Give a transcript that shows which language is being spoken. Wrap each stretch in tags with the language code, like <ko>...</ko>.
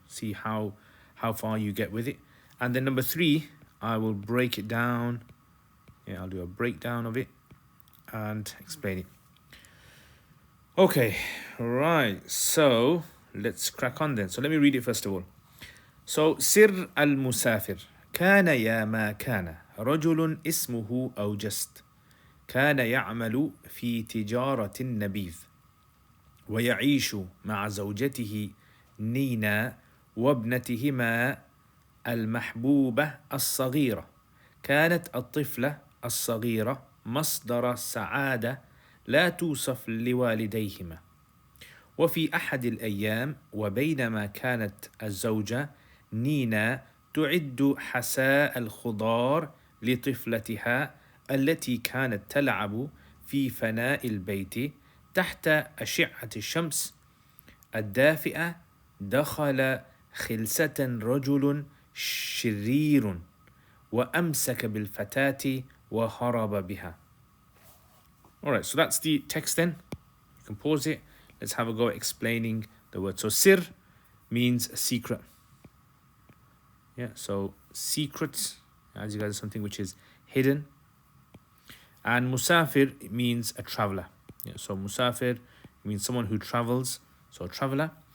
<en>See how far you get with it. And then number three, I will break it down. Yeah, I'll do a breakdown of it and explain it. Okay, right. So let's crack on then. So let me read it first of all.</en> <ar>So, سر المسافر كان يا ما كان رجل اسمه أوجست كان يعمل في تجارة النبيذ ويعيش مع زوجته نينا وابنتهما المحبوبة الصغيرة. كانت الطفلة الصغيرة مصدر سعادة لا توصف لوالديهما. وفي أحد الأيام، وبينما كانت الزوجة نينا تعد حساء الخضار لطفلتها التي كانت تلعب في فناء البيت تحت أشعة الشمس الدافئة، دخل خلسة رجل شرير وأمسك بالفتاة وهرب بها.</ar> <en>Alright, so that's the text then. You can pause it. Let's have a go at explaining the word. So sir means secret. Yeah, so secret, as you guys, is something which is hidden. And musafir means a traveler. Yeah, so musafir means someone who travels, so a traveler.</en>